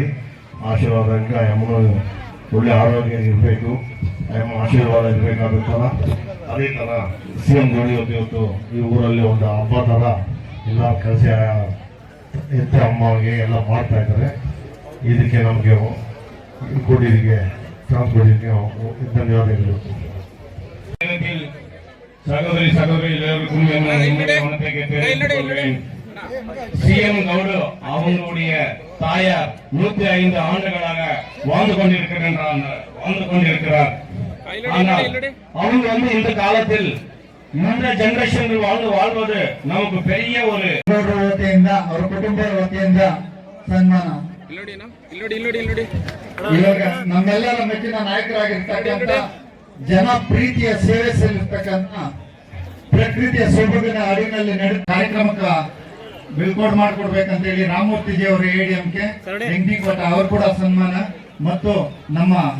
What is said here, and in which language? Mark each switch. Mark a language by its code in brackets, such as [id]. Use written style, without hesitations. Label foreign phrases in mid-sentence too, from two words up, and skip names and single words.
[kn] ಆಶೀರ್ವಾದಕ್ಕೆ ಆ ಅಮ್ಮನ ಒಳ್ಳೆ ಆರೋಗ್ಯ ಇರಬೇಕು, ಆ ಅಮ್ಮ ಆಶೀರ್ವಾದ ಇರಬೇಕಾಗುತ್ತಲ್ಲ. ಅದೇ ಥರ CM ಗೌಡ ಇವತ್ತು ಈ ಊರಲ್ಲಿ ಒಂದು ಹಬ್ಬ ಥರ ಎಲ್ಲ ಕೆಲಸ ಎತ್ತ ಅಮ್ಮಗೆ ಎಲ್ಲ ಮಾಡ್ತಾ ಇದ್ದಾರೆ. ಇದಕ್ಕೆ ನಮಗೆ ಕೊಟ್ಟಿದ್ದಕ್ಕೆ ಚಾನ್ಸ್ ಕೊಟ್ಟಿದ್ದಕ್ಕೆ ಧನ್ಯವಾದಗಳು. [ta] சகோதரி CM கவுடு அவங்களுடைய தாயார் 105 ஆண்டுகளாக வாழ்ந்து கொண்டிருக்கிறார். ஆனால் அவங்க இந்த காலத்தில் இந்த ಜನರೇಷನ್ வாழ்வது நமக்கு பெரிய ஒரு [kn] ವತಿಯಿಂದ, ಅವರ ಕುಟುಂಬದ ವತಿಯಿಂದ ಸನ್ಮಾನ. ಇವಾಗ ನಮ್ಮೆಲ್ಲರ ಮೆಚ್ಚಿನ ನಾಯಕರಾಗಿರ್ತಕ್ಕಂಥ ಜನ ಪ್ರೀತಿಯ ಸೇವೆ ಸಲ್ಲಿಸ್ತಕ್ಕಂಥ ಪ್ರಕೃತಿಯ ಸೊಬಗಿನ ಅಡಿನಲ್ಲಿ ನಡೆದ ಕಾರ್ಯಕ್ರಮಕ್ಕೆ ಬೀಳ್ಕೊಡು ಮಾಡಿಕೊಡ್ಬೇಕಂತ ಹೇಳಿ ರಾಮಮೂರ್ತಿಜಿ ಅವರು ADMK ಹೆಂಗನಕೋಟ ಅವರು ಕೂಡ ಸನ್ಮಾನ ಮತ್ತು ನಮ್ಮ